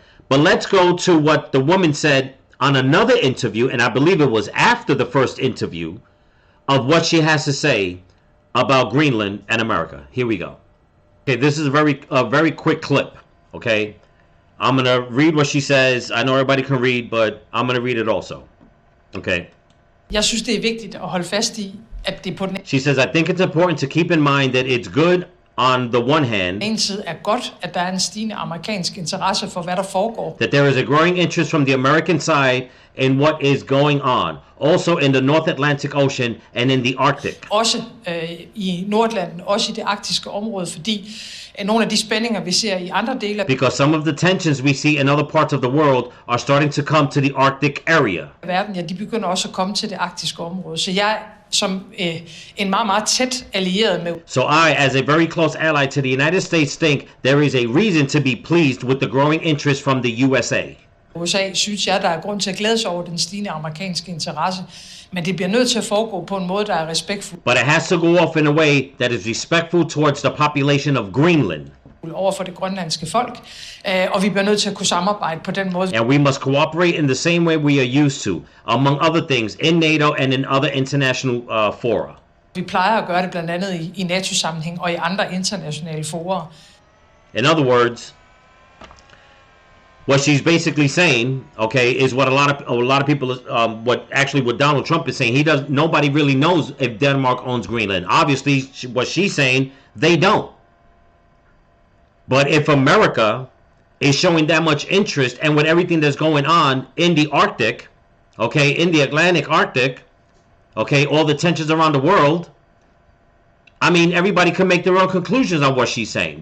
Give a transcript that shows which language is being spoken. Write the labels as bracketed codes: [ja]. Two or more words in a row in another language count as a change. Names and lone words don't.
[en] But let's go to what the woman said on another interview, and I believe it was after the first interview, of what she has to say about Greenland and America. Here we go. Okay, this is a very quick clip, okay? I'm going to read what she says. I know everybody can read, but I'm going to read it also, okay? [da] Jeg synes, det er vigtigt at holde fast i, at det på den... [en] She says, I think it's important to keep in mind that it's good on the one hand, [da] En side er godt, at der er en stigende amerikansk interesse for, hvad der foregår. [en] that there is a growing interest from the American side in what is going on, also in the North Atlantic Ocean and in the Arctic. [da] Også i Nordatlanten, også i det arktiske område, fordi nogle af de spændinger, vi ser i andre dele [en] Because some of the tensions we see in other parts of the world are starting to come to the Arctic area. [da] af verden, ja, de begynder også at komme til det arktiske område. Så jeg som en meget, meget tæt allieret med [en] So I, as a very close ally to the United States, think there is a reason to be pleased with the growing interest from the USA. [da] USA, synes jeg, der er grund til at glæde sig over den stigende amerikanske interesse. Men det bliver nødt til at foregå på en måde, der er respektfuld [en] But it has to go off in a way that is respectful towards the population of Greenland. [da] over for det grønlandske folk. Og vi bliver nødt til at kunne samarbejde på den måde. [en] And we must cooperate in the same way we are used to, among other things, in NATO and in other international fora. [da] Vi plejer at gøre det blandt andet i NATO-sammenhæng og i andre internationale fora. [en] In other words, what she's basically saying, okay, is what a lot of people, what Donald Trump is saying. Nobody really knows if Denmark owns Greenland. Obviously, what she's saying, they don't. But if America is showing that much interest, and with everything that's going on in the Arctic, okay, in the Atlantic Arctic, okay, all the tensions around the world, I mean, everybody can make their own conclusions on what she's saying.